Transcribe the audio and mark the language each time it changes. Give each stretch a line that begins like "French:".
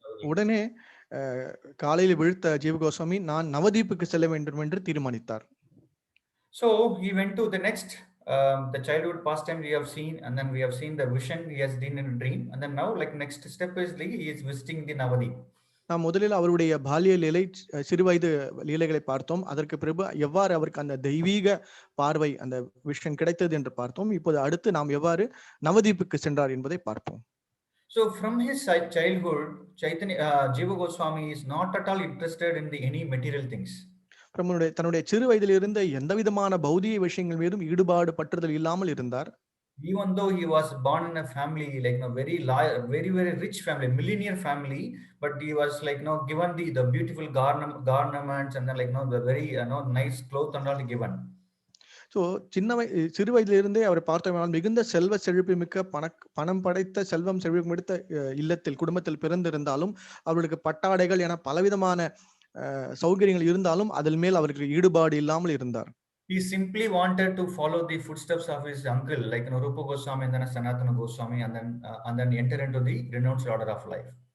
Tamil: உடனே காலையில் விழுத்த ஜீவ கோஸ்வாமி, நான் நவதீப்புக்கு செல்ல வேண்டும் என்று தீர்மானித்தார்.
English: So he went to the next the childhood pastime we have seen, and then we have seen the vision he has seen in a dream, and then now like next step is he is visiting the Navadip.
Tamil: நாம் முதலில் அவருடைய பால்ய லீலை, சிறுவயது லீலைகளை பார்த்தோம். அதற்கு பிறகு எவ்வாறு அவருக்கு அந்த தெய்வீக பார்வை, அந்த விஷன் கிடைத்தது என்று பார்த்தோம். இப்போது அடுத்து நாம் எவ்வாறு நவதீப்புக்கு சென்றார் என்பதை பார்ப்போம்.
English: So from his childhood, Jiva Goswami is not at all interested in any material things.
Tamil: தன்னுடைய சிறு வயதில் இருந்த எந்த விதமான பௌதிக விஷயங்கள் மீதும் ஈடுபாடு பற்றுதல் இல்லாமல் இருந்தார்.
English: Even though he was born in a family like very very rich family, millionaire family, but he was like given the beautiful garments and then the very nice clothes and all given.
Tamil: So சிறு வயதிலிருந்தே அவர் பார்த்தோம்னால் மிகுந்த செல்வ செழிப்பு மிக்க பணம் படைத்த செல்வம் செழிப்பு மிக்க இல்லத்தில் குடும்பத்தில் பிறந்திருந்தாலும் அவர்களுக்கு பட்டாடைகள் என பலவிதமான சௌகரியங்கள் இருந்தாலும் அதில் மேல் அவருக்கு ஈடுபாடு இல்லாமல் இருந்தார்.
English: He simply wanted to follow the footsteps of his uncle, like Rupa Goswami and then Sanatana Goswami, and then enter into the renounced order of life.